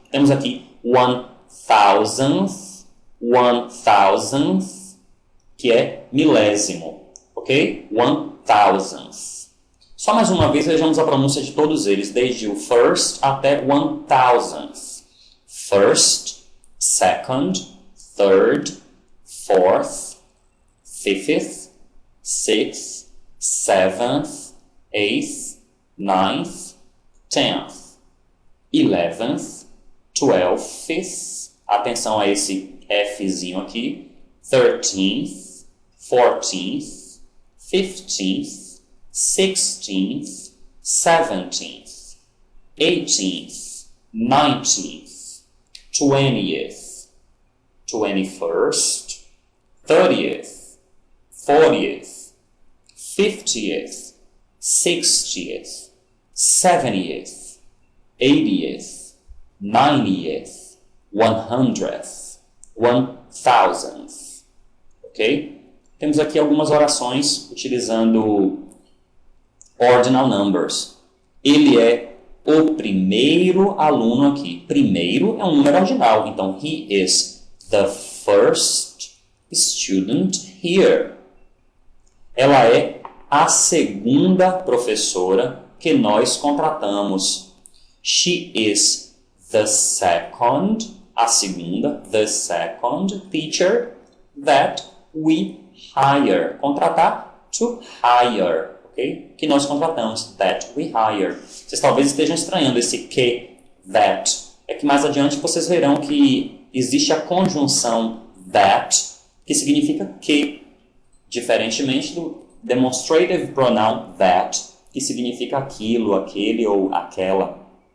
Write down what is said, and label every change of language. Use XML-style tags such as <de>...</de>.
<pt>Temos aqui 1000th, 1000th, que é milésimo, ok? 1000th. Só mais uma vez vejamos a pronúncia de todos eles, desde o first até 1000th.</pt> <en>First, second, third, fourth, fifth, sixth, seventh, eighth, ninth, 10th, 11th, 12th,</en> <pt>atenção a esse Fzinho aqui,</pt> <en>13th, 14th, 15th, 16th, 17th, 18th, 19th, 20th, 21st, 30th, 40th, 50th, 60th, 70th, 80th, 90th, 100th, 1000th. Ok?</en> <pt>Temos aqui algumas orações utilizando ordinal numbers. Ele é o primeiro aluno aqui. Primeiro é um número ordinal.</pt> <en>Então, he is the first student here.</en> <pt>Ela é a segunda professora que nós contratamos.</pt> <en>She is the second,</en> <pt>a segunda,</pt> <en>the second teacher that we hire. Contratar, to hire. Okay?</en> <pt>Que nós contratamos,</pt> <en>that we hire.</en> <pt>Vocês talvez estejam estranhando esse que, that. É que mais adiante vocês verão que existe a conjunção that, que significa que, diferentemente do demonstrative pronoun that, que significa aquilo, aquele ou aquela.</pt>